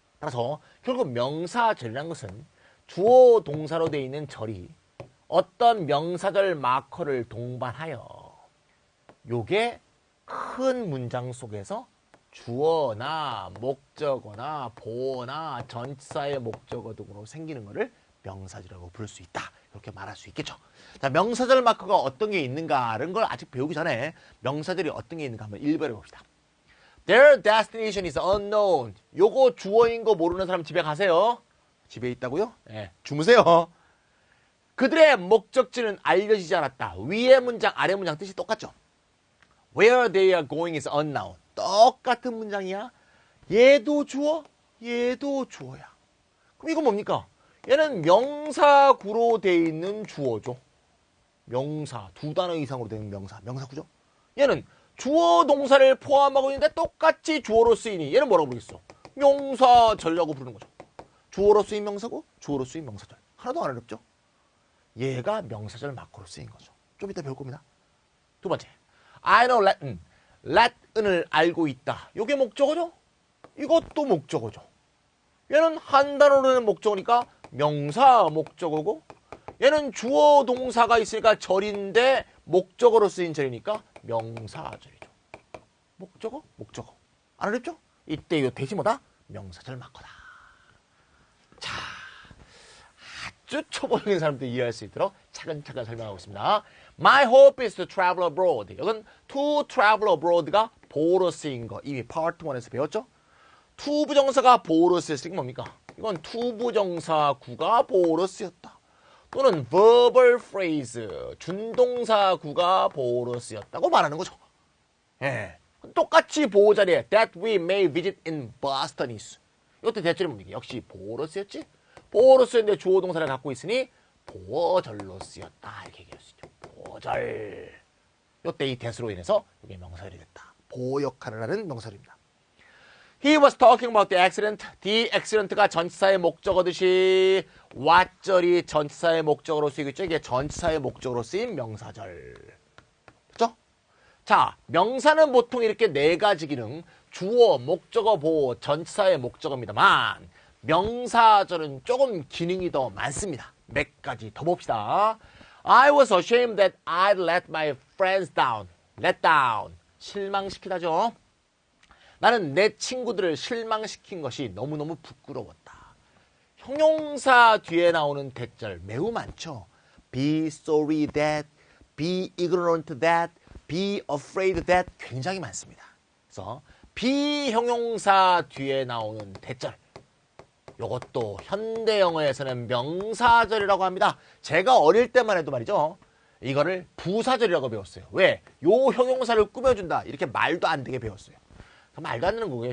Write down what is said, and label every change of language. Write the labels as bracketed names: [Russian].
[Korean] 따라서 결국 명사절이라는 것은 주어 동사로 되어 있는 절이 어떤 명사절 마커를 동반하여 요게 큰 문장 속에서 주어나 목적어나 보어나 전치사의 목적어 등으로 생기는 것을 명사절이라고 부를 수 있다. 이렇게 말할 수 있겠죠. 자, 명사절 마커가 어떤 게 있는가라는 걸 아직 배우기 전에 명사절이 어떤 게 있는가 한번 일별해 봅시다. [English] Their destination is unknown. [Korean] 요거 주어인 거 모르는 사람 집에 가세요. 집에 있다고요? 네, 주무세요. 그들의 목적지는 알려지지 않았다. 위의 문장, 아래 문장 뜻이 똑같죠? [English] Where they are going is unknown. [Korean] 똑같은 문장이야. 얘도 주어, 얘도 주어야. 그럼 이건 뭡니까? 얘는 명사구로 돼 있는 주어죠. 명사, 두 단어 이상으로 되는 명사, 명사구죠. 얘는 주어 동사를 포함하고 있는데 똑같이 주어로 쓰이니 얘는 뭐라고 부르겠어? 명사절이라고 부르는 거죠. 주어로 쓰인 명사고 주어로 쓰인 명사절. 하나도 안 어렵죠? 얘가 명사절 마커로 쓰인 거죠. 좀 이따 배울 겁니다. 두 번째, [English] I know Latin. [Korean] Latin을 알고 있다. 이게 목적어죠? 이것도 목적어죠. 얘는 한 단어로 되는 목적어니까 명사 목적어고 얘는 주어 동사가 있으니까 절인데 목적어로 쓰인 절이니까 명사절이죠. 목적어? 목적어. 알아듣죠? 이때 요 대시 뭐다? 명사절 맞거다. 자, 아주 초보적인 사람도 이해할 수 있도록 차근차근 설명하고 있습니다. [English] My hope is to travel abroad. [Korean] 이건 [English] to travel abroad [Korean] 가 보어로 쓰인 거 이미 파트 1에서 배웠죠? to 부정사가 보어로 쓰였으니까 뭡니까? 이건 to 부정사 구가 보어로 쓰였다. 또는 verbal phrase, 준동사 구가 보어로 쓰였다고 말하는 거죠. 예. 똑같이 보어 자리에 [English] that we may visit in Boston is. [Korean] 이것도 대절이 뭡니까? 역시 보어로 쓰였지? 보어로 쓰였는데 주어 동사를 갖고 있으니 보어절로 쓰였다. 이렇게 얘기할 수 있죠. 보어절. 이때 이 대수로 인해서 이게 명사절이 됐다. 보어 역할을 하는 명사절입니다. [English] He was talking about the accident. The accident [Korean] 가 전치사의 목적어듯이 what절이 전치사의 목적어로 쓰이고 있죠. 이게 전치사의 목적어로 쓰인 명사절. 그렇죠? 자, 명사는 보통 이렇게 네 가지 기능, 주어, 목적어, 보어, 전치사의 목적어입니다만 명사절은 조금 기능이 더 많습니다. 몇 가지 더 봅시다. [English] I was ashamed that I'd let my friends down. let down. [Korean] 실망시키다죠. 나는 내 친구들을 실망시킨 것이 너무너무 부끄러웠다. 형용사 뒤에 나오는 대절 매우 많죠. [English] Be sorry that, be ignorant that, be afraid that [Korean] 굉장히 많습니다. 그래서 비형용사 뒤에 나오는 대절. 이것도 현대 영어에서는 명사절이라고 합니다. 제가 어릴 때만 해도 말이죠. 이거를 부사절이라고 배웠어요. 왜? 요 형용사를 꾸며준다. 이렇게 말도 안 되게 배웠어요. 말도 안 되는 거고요.